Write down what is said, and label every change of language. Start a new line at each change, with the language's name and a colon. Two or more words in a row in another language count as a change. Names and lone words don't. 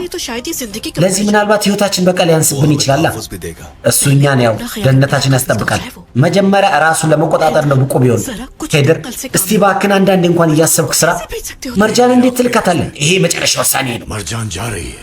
Hindi: ये तो शायद ये जिंदगी का
Amharic: ለዚህ ምናልባት ህይወታችን በቀል ያንስብን ይችላል እሱ እኛን ያው ደህንነታችን ያስጠብቃል መጀመሪያ ራሱን ለመቆጣጠር ነው ብቁ ቢሆን ሄደር እስቲ ባክን አንዳንዴ እንኳን እያሰብክ ስራ መርጃን እንዴት ትልካታለህ ይሄ መጨረሻ ውሳኔ ነው
Hindi: मरजान जा रही है